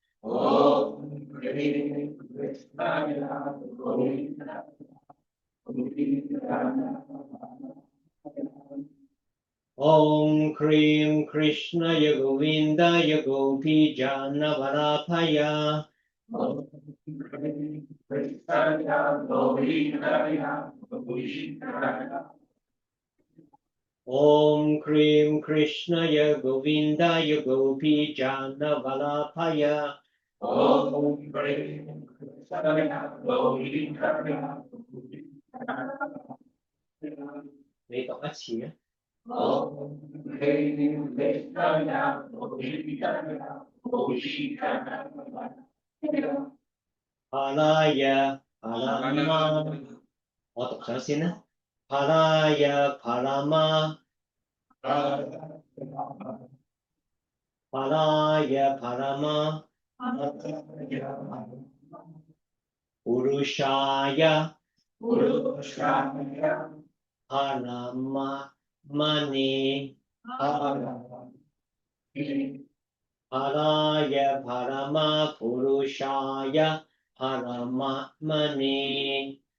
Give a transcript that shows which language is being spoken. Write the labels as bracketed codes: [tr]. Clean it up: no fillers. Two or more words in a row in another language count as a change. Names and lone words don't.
[sa] Om Krim Krishnaya Govindaya Gopi Jana Vallabhaya Om Krim Krishnaya Govindaya Gopi Jana Vallabhaya [yue] 你讀一次啊。 [sa] Palaya Palama [yue] 我讀咗先啦。 [sa] Palaya Palama Palaya Palama Purushaya Parama Mani Palaya Parama Purushaya Parama Mani